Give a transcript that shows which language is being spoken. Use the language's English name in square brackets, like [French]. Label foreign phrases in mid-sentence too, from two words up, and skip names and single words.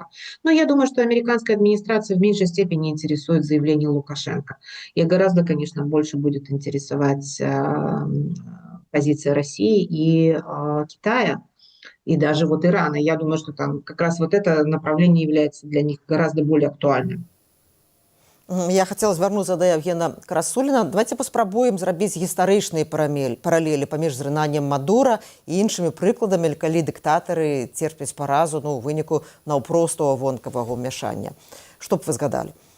[Russian] Но я думаю, что американская администрация в меньшей степени интересует заявление Лукашенко. И гораздо, конечно, больше будет интересовать позиция России и Китая, и даже вот Ирана. Я думаю, что там как раз вот это направление является для них гораздо более актуальным. [Belarusian] Я хацела звярнуцца да Евгена Красуліна. Давайте паспрабуем зрабіць гістарычныя паралелі паміж зрынаннем Мадура і іншымі прыкладамі, калі дыктатары церпяць паразу ў выніку наўпростого вонкавага ўмяшання. Што б вы згадалі?